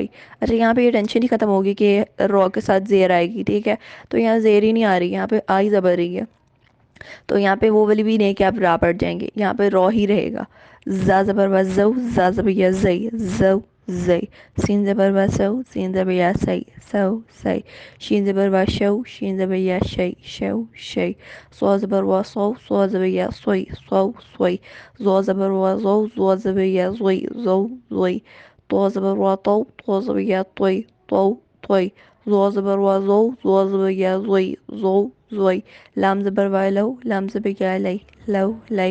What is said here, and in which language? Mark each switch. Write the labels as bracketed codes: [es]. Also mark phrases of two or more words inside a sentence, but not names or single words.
[ur] اچھا, یہاں پہ یہ ٹینشن ہی ختم ہوگی کہ رو کے ساتھ زیر آئے گی. ٹھیک ہے. تو یہاں زیر ہی نہیں آ رہی, یہاں پہ آئی زبر رہی ہے. تو یہاں پہ وہ والی بھی نہیں کہ آپ را پڑ جائیں گے, یہاں پہ رو ہی رہے گا. زا زبر و زو, زا زبر یا زئی, زو زئی. سین زبر و سو, سین زبر یا سی, سو سی. شین زبر و شو, شین زبر یا شی, شو شی. سو زبر و سو, سو زبر یا سوئی, سو سوئی. زو زبر و زو, زو زبر یا زوئی, زو زوئی. تو زبر و تو, تو زبر یا توئی, تو توئی. زو زبر و زو, زو زبر یا زوئی, زو زوئی. لام زبر و لو, لام زبر یا لئی, لو لئی.